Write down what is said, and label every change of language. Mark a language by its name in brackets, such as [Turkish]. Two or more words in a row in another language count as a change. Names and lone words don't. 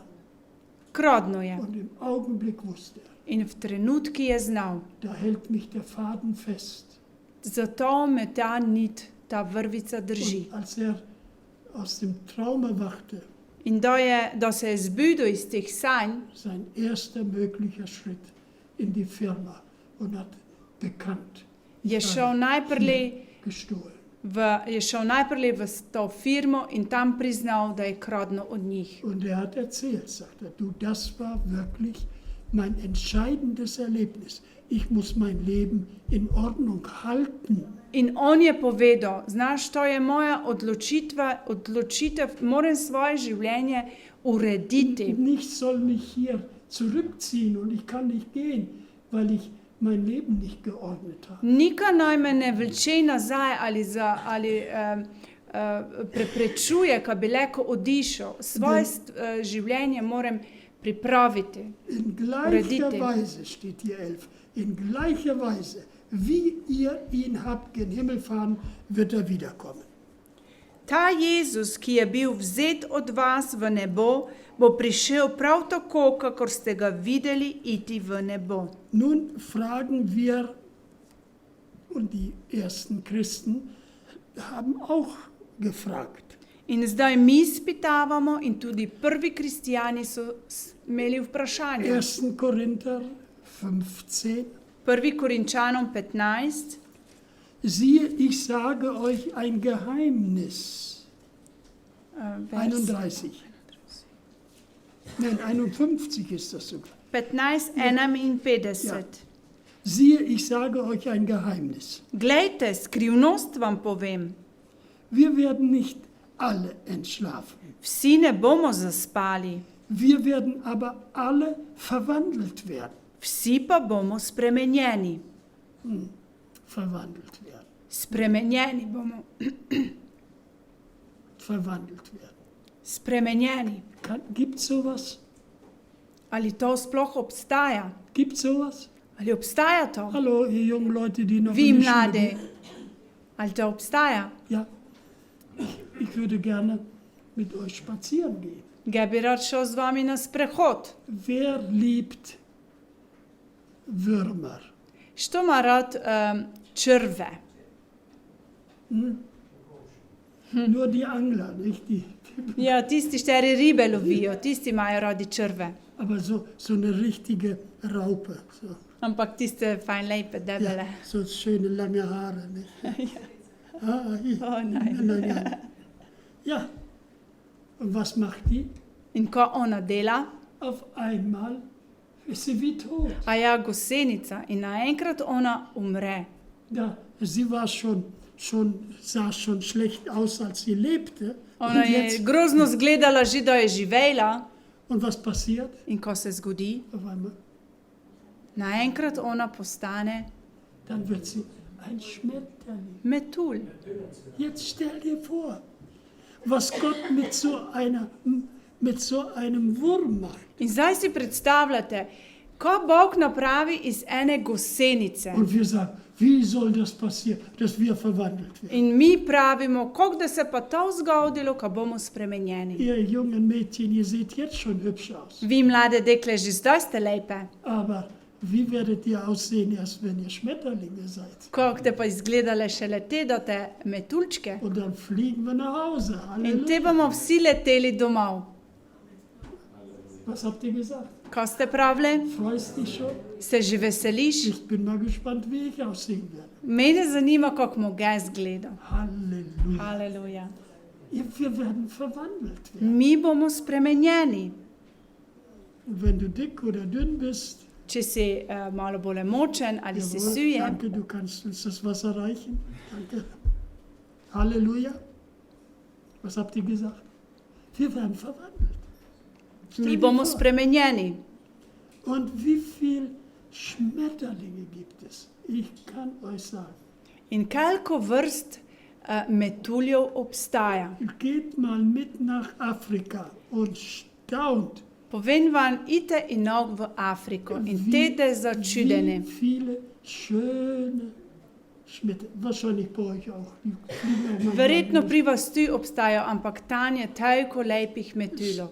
[Slovenian] Kradno je. [German] Und im Augenblick wusste er, [Slovenian] In v trenutki je znal. [German] da hält mich der Faden fest. [Slovenian] Zato me ta nit, ta vrvica drži. [German] Und als er aus dem Traum erwachte, [Slovenian] In da se je zbudil iz teh sanj, [German] sein erster möglicher Schritt in die Firma und hat bekannt, [Slovenian] je šel najprej [German] gestohlen. [Slovenian] v to firmo in tam priznal, da je kradno od njih. [German] Und er hat erzählt, sagt er, du, das war wirklich mein entscheidendes Erlebnis. Ich muss mein Leben in Ordnung halten. [Slovenian] In on je povedal, znaš, to je moja odločitev, moram svoje življenje urediti. [German] Nichts soll mich hier zurückziehen und ich kann nicht gehen, weil ich mein Leben nicht geordnet habe. [Slovenian] Nika naj me ne vleče nazaj ali preprečuje, ka bi leko odišel. Svoje življenje moram pripraviti. [German] In gleicher Weise, steht hier 11, in gleicher Weise, wie ihr ihn habt gen Himmel fahren, wird er wiederkommen. [Slovenian] Ta Jezus, ki je bil vzet od vas v nebo, bo prišel prav tako, kakor ste ga videli iti v nebo. [German] Nun fragen wir, und die ersten Christen haben auch gefragt, [Slovenian] In zdaj mi spitavamo in tudi prvi kristijani so imeli vprašanje. [German] 1. Korinther 15. [Slovenian] 1 Korinčanom 15. [German] Siehe, ich sage euch ein Geheimnis. Vers 31. Nein, 51 ist das sogar. 15, 51. Ja. Siehe, ich sage euch ein Geheimnis. [Slovenian] Glejte, skrivnost vam povem. [German] Wir werden nicht alle entschlafen. [Slovenian] Vsi ne bomo zaspali, [German] Wir werden aber alle verwandelt werden. [Slovenian] vsi pa bomo spremenjeni. [German] Verwandelt werden. [Slovenian] Spremenjeni bomo. [German] Verwandelt werden. [Slovenian] Spremenjeni. [German] Gibt sowas? [Slovenian] Ali to sploh obstaja? [German] Gibt sowas? [Slovenian] Ali obstaja to? [German] Hallo, ihr jungen Leute, die noch [Slovenian] Vi [German] in die Schule [Slovenian] mlade, [German] gehen. [Slovenian] ali to obstaja? [German] Ja, ich würde gerne mit euch spazieren gehen. [Slovenian] Ga bi rad šel z vami na sprehod. [German] Wer liebt Würmer? [Slovenian] Što ima rad črve? [German] Nur die Angler, nicht die. [Slovenian] Ja, tisti šteri ribe lovijo, tisti imajo radi črve. [German] Aber so eine richtige Raupe. So. [Slovenian] Ampak tiste fajn lepe, debele. [German] Ja, so schöne lange Haare. Nicht? Oh nein. Nein. Ja, und was macht die? [Slovenian] In ko ona dela, [German] Auf einmal ist sie wie tot. [Slovenian] a ja gosenica in naenkrat ona umre. [German] Ja, sie war sah schon schlecht aus, als sie lebte. [Slovenian] Ona [German] Und, [Slovenian] je [German] jetzt, [Slovenian] grozno zgledala že, da je živela. [German] und was passiert? [Slovenian] In ko se zgodi, [German] Auf einmal, [Slovenian] naenkrat ona postane [German] dann wird sie ein Schmetterling. [Slovenian] metulj. [German] Jetzt stell dir vor, was Gott mit so einem Wurm macht. [Slovenian] In zdaj si predstavljate, ko Bog napravi iz ene gosenice. [German] Und wir sagen, wie soll das passieren, dass wir verwandelt werden? [Slovenian] In mi pravimo, kako da se pa to zgodilo, ko bomo spremenjeni. [German] Ihr jungen Mädchen, ihr seht jetzt schon hübsch aus. [Slovenian] Vi mlade dekle že zdaj ste lepe. [German] Aber wie werdet ihr aussehen, erst wenn ihr Schmetterlinge seid? [Slovenian] Kako te pa izgledale šele te, da te metuljčke. [German] Und dann fliegen wir nach Hause. [Slovenian] In te [German] Halleluja. [Slovenian] bomo vsi leteli domov. [German] Was habt ihr gesagt? [Slovenian] Ko ste pravili, [German] Freust dich schon? [Slovenian] se že veseliš? [German] Ich bin mal gespannt, wie ich aussehen werde. [Slovenian] Mene zanima, kako bomo ga izgledal. [German] Halleluja. [Slovenian] Halleluja. [German] Wir werden verwandelt werden. [Slovenian] Mi bomo spremenjeni. [German] Und wenn du dick oder dünn bist, [Slovenian] Če si malo bolj močen ali si [German] jawohl, [Slovenian] sujen, [German] danke, du kannst uns das Wasser reichen. Danke. Halleluja. Was habt ihr gesagt? Wir werden verwandelt. Stell [Slovenian] mi [German] dir [Slovenian] bomo [German] vor. [Slovenian] spremenjeni. [German] Und wie viele Schmetterlinge gibt es? Ich kann euch sagen. [Slovenian] In koliko vrst metuljev obstaja? [German] Geht mal mit nach Afrika und staunt, [Slovenian] Povem vam, idite in nog v Afriko in tete začudeni. [German] wie viele schöne Schmetterlinge. Wahrscheinlich bei euch auch. Die fliegen auch mal [Slovenian] Verjetno [German] rein. [Slovenian] pri vas tu obstajajo, ampak tam je toliko lepih metuljev.